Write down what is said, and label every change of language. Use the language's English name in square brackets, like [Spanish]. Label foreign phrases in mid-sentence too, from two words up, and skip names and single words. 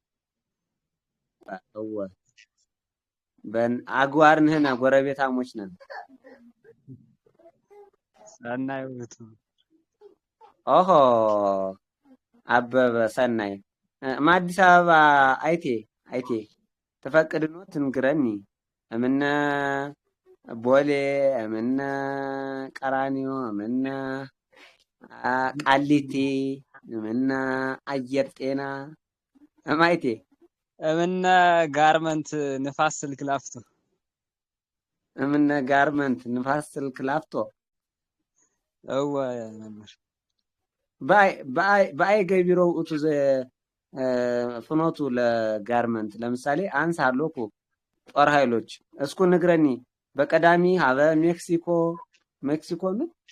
[Amharic] አግዋር ነህና ጎረቤታሞች ነን። [Geez] ሰናይ ውእቱ አበበ ሰናይ አዲስ አበባ አይቴ ተፈቅድኖ ትንግረኒ እምነ ቦሌ እምነ ቀራኒዮ እምነ ቃሊቲ እምነ አየር ጤና እማይቴ እምነ ጋርመንት ንፋስ ስልክ ላፍቶ እምነ ጋርመንት ንፋስ ስልክ ላፍቶ መምህር በአይ ገቢሮው እቱ ፍኖቱ ለጋርመንት ለምሳሌ አንስ አሎኩ ጦር ኃይሎች እስኩ ንግረኒ በቀዳሚ ሀበ ሜክሲኮ ነው